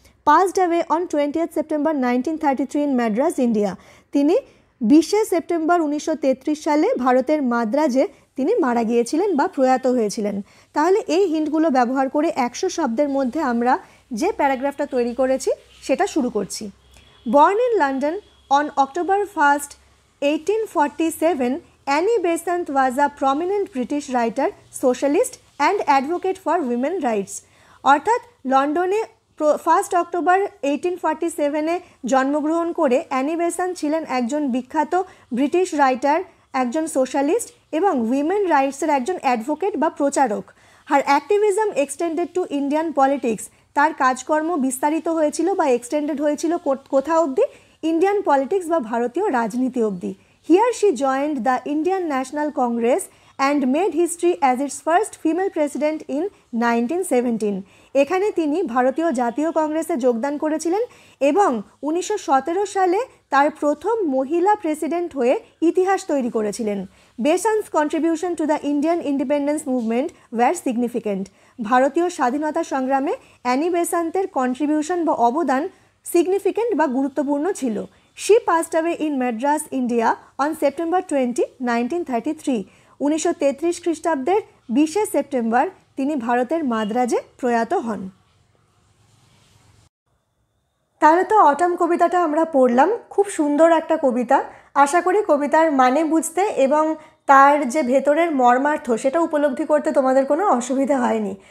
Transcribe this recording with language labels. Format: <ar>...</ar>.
<en>passed away on 20 September 1933 in Madras, India,</en> <bn>তিনি 20 September 1933 সালে ভারতের মাদ্রাজে তিনি মারা গিয়েছিলেন বা প্রয়াত হয়েছিলেন। তাহলে এই হিন্টগুলো ব্যবহার করে 100 শব্দের মধ্যে আমরা যে প্যারাগ্রাফটা তৈরি করেছি সেটা শুরু করছি।</bn> <en>Born in London on October 1st, 1847, Annie Besant was a prominent British writer, socialist and advocate for women rights.</en> <bn>অর্থাৎ লন্ডনে 1 অক্টোবর 1847-এ জন্মগ্রহণ করে অ্যানি বেসান্ত ছিলেন একজন বিখ্যাত ব্রিটিশ রাইটার, একজন সোশ্যালিস্ট এবং উইমেন রাইটসের একজন অ্যাডভোকেট বা প্রচারক।</bn> <en>her activism extended to Indian politics,</en> <bn>তার কাজকর্ম বিস্তারিত হয়েছিল বা এক্সটেন্ডেড হয়েছিল কোথা অবধি? ইন্ডিয়ান পলিটিক্স বা ভারতীয় রাজনীতি অবধি।</bn> <en>Here she joined the Indian National Congress and made history as its first female president in 1917.</en> <bn>এখানে তিনি ভারতীয় জাতীয় কংগ্রেসে যোগদান করেছিলেন এবং 1917 সালে তার প্রথম মহিলা প্রেসিডেন্ট হয়ে ইতিহাস তৈরি করেছিলেন।</bn> <en>Besant's contribution to the Indian independence movement were significant.</en> <bn>ভারতীয় স্বাধীনতা সংগ্রামে অ্যানি বেসান্তের কন্ট্রিবিউশন বা অবদান সিগনিফিক্যান্ট বা গুরুত্বপূর্ণ ছিল।</bn> <en>She passed away in Madras, India on September 20, 1933.</en> <bn>1933 খ্রিস্টাব্দের 20 সেপ্টেম্বর তিনি ভারতের মাদ্রাজে প্রয়াত হন। তাহলে তো অটম কবিতাটা আমরা পড়লাম, খুব সুন্দর একটা কবিতা। আশা করি কবিতার মানে বুঝতে এবং তার যে ভেতরের মর্মার্থ সেটা উপলব্ধি করতে তোমাদের কোনো অসুবিধা হয়নি।</bn>